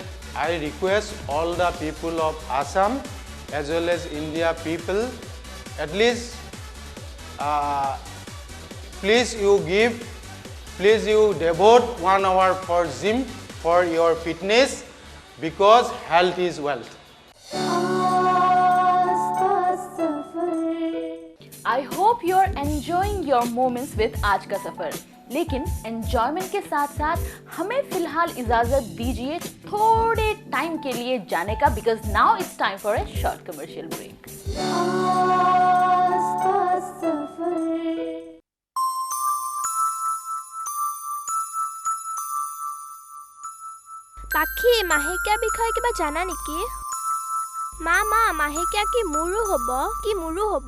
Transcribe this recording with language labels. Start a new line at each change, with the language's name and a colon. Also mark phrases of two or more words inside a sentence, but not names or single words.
English: I request all the people of Assam as well as India people, at least please you devote 1 hour for gym for your fitness, because health is wealth. I hope you're enjoying your moments with आज का सफर।
Hindi: लेकिन एंजॉयमेंट के साथ साथ हमें फिलहाल इजाजत दीजिए थोड़े टाइम के लिए जाने का,
English: because now it's time for a short commercial break.
Assamese: পাখি মাহেকীয়া বিষয়ে কিবা জানা নেকি? মা মাহেকীয়া কি মোৰো হ'ব?